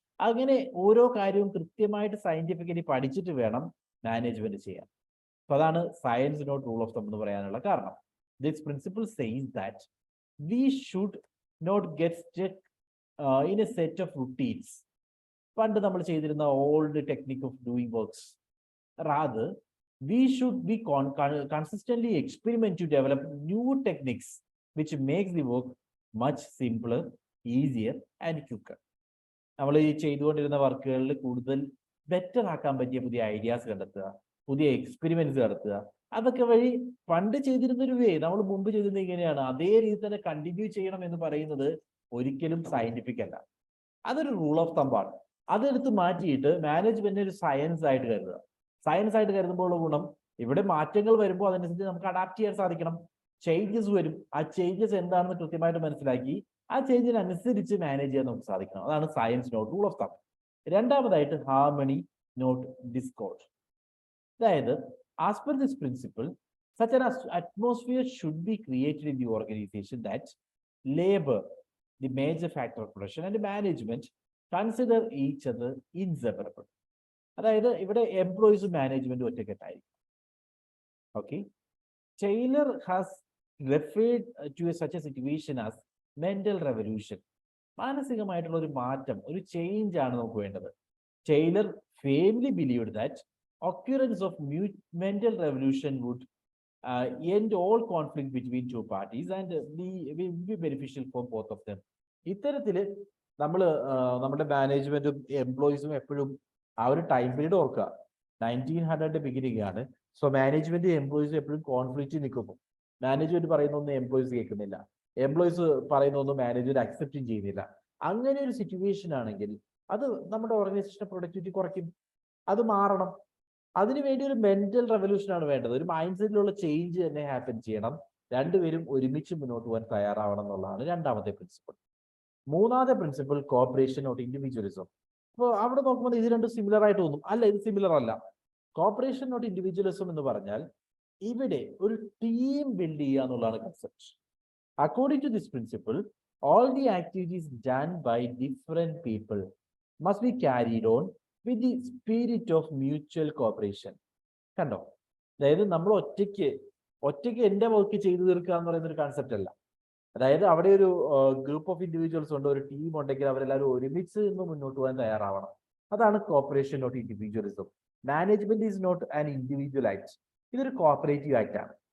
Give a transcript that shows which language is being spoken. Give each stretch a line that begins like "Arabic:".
Malayalam: അങ്ങനെ ഓരോ കാര്യവും കൃത്യമായിട്ട് സയന്റിഫിക്കലി പഠിച്ചിട്ട് വേണം മാനേജ്മെന്റ് ചെയ്യാൻ. അപ്പൊ അതാണ് science not rule of thumb എന്ന് പറയാനുള്ള കാരണം.
English: This principle says that we should not get stuck in a set of routines.
Malayalam: പണ്ട് നമ്മൾ ചെയ്തിരുന്ന
English: Old technique of doing works. Rather we should be consistently experiment to develop new techniques which makes the work much simpler, easier and quicker.
Malayalam: നമ്മൾ ഈ ചെയ്തുകൊണ്ടിരുന്ന വർക്കുകളിൽ കൂടുതൽ better ആക്കാൻ പറ്റിയ പുതിയ ഐഡിയാസ് കണ്ടെത്തുക, പുതിയ എക്സ്പെരിമെന്റ്സ് നടത്തുക. അതൊക്കെ വഴി പണ്ട് ചെയ്തിരുന്നൊരു വേ, നമ്മൾ മുമ്പ് ചെയ്തിരുന്നത് ഇങ്ങനെയാണ്, അതേ രീതി തന്നെ കണ്ടിന്യൂ ചെയ്യണം എന്ന് പറയുന്നത് ഒരിക്കലും സയന്റിഫിക് അല്ല. അതൊരു റൂൾ ഓഫ് തമ്പാണ്. അതെടുത്ത് മാറ്റിയിട്ട് മാനേജ്മെന്റ് ഒരു സയൻസ് ആയിട്ട് കരുതുക. സയൻസ് ആയിട്ട് കരുതുമ്പോൾ ഗുണം, ഇവിടെ മാറ്റങ്ങൾ വരുമ്പോൾ അതനുസരിച്ച് നമുക്ക് അഡാപ്റ്റ് ചെയ്യാൻ സാധിക്കണം. ചേഞ്ചസ് വരും, ആ ചേഞ്ചസ് എന്താണെന്ന് കൃത്യമായിട്ട് മനസ്സിലാക്കി ആ ചേഞ്ചിനനുസരിച്ച് മാനേജ് ചെയ്യാൻ നമുക്ക് സാധിക്കണം. അതാണ് സയൻസ് നോട്ട് റൂൾ ഓഫ് തം. രണ്ടാമതായിട്ട് ഹാർമണി നോട്ട് ഡിസ്കോർഡ്. അതായത്
English: As per this principle such an atmosphere should be created in the organization that labor, the major factor of production and management consider each other inseparable.
Malayalam: അതായത് ഇവിടെ എംപ്ലോയീസും മാനേജ്മെന്റും ഒറ്റക്കെട്ടായിരിക്കും.
English: Okay, Taylor has referred to such a situation as mental revolution.
Malayalam: മാനസികമായിട്ടുള്ള ഒരു മാറ്റം, ഒരു change ആണ് നമുക്ക് വേണ്ടത്.
English: Taylor firmly believed that occurrence of mental revolution would end all conflict between two parties and be beneficial for both of them.
Malayalam: ഇത്തരത്തില് നമ്മുടെ മാനേജ്മെന്റും എംപ്ലോയീസും എപ്പോഴും ആ ഒരു ടൈം പീരീഡ് ഓർക്കുക, 1900 ബിഗിനിങ് ആണ്. സോ മാനേജ്മെന്റ് എംപ്ലോയീസ് എപ്പോഴും കോൺഫ്ലിക്റ്റ് നിൽക്കുന്നു. മാനേജ്മെന്റ് പറയുന്നൊന്നും എംപ്ലോയീസ് കേൾക്കുന്നില്ല, എംപ്ലോയീസ് പറയുന്നൊന്നും മാനേജ്മെന്റ് അക്സെപ്റ്റും ചെയ്യുന്നില്ല. അങ്ങനെ ഒരു സിറ്റുവേഷൻ ആണെങ്കിൽ അത് നമ്മുടെ ഓർഗനൈസേഷന്റെ പ്രൊഡക്ടിവിറ്റി കുറയ്ക്കും. അത് മാറണം. അതിനുവേണ്ടി ഒരു മെന്റൽ റെവല്യൂഷൻ ആണ് വേണ്ടത്. ഒരു മൈൻഡ് സെറ്റിലുള്ള ചേഞ്ച് തന്നെ ഹാപ്പൻ ചെയ്യണം. രണ്ടുപേരും ഒരുമിച്ച് മുന്നോട്ട് പോകാൻ തയ്യാറാവണം എന്നുള്ളതാണ് രണ്ടാമത്തെ പ്രിൻസിപ്പിൾ. മൂന്നാമത്തെ പ്രിൻസിപ്പിൾ കോപ്പറേഷൻ ഓർ ഇൻഡിവിജ്വലിസം. അപ്പോൾ അവിടെ നോക്കുമ്പോൾ ഇത് രണ്ടും സിമിലർ ആയിട്ട് തോന്നും. അല്ല, ഇത് സിമിലർ അല്ല. കോപ്പറേഷൻ നോട്ട് ഇൻഡിവിജ്വലിസം എന്ന് പറഞ്ഞാൽ ഇവിടെ ഒരു ടീം ബിൽഡ് ചെയ്യുക എന്നുള്ളതാണ് concept.
English: According to this principle, all the activities done by different people must be carried on with the spirit of mutual cooperation.
Malayalam: കണ്ടോ, അതായത് നമ്മൾ ഒറ്റയ്ക്ക് എൻ്റെ വർക്ക് ചെയ്തു തീർക്കുക എന്ന് പറയുന്ന ഒരു കൺസെപ്റ്റ് അല്ല. അതായത് അവിടെ ഒരു ഗ്രൂപ്പ് ഓഫ് ഇൻഡിവിജ്വൽസ് ഉണ്ട്, ഒരു ടീം ഉണ്ടെങ്കിൽ അവരെല്ലാവരും ഒരുമിച്ച് നിന്ന് മുന്നോട്ട് പോകാൻ തയ്യാറാവണം. അതാണ് cooperation not individualism.
English: management is not an individual act,
Malayalam: ഇതൊരു കോപ്പറേറ്റീവ് ആക്ട് ആണ്.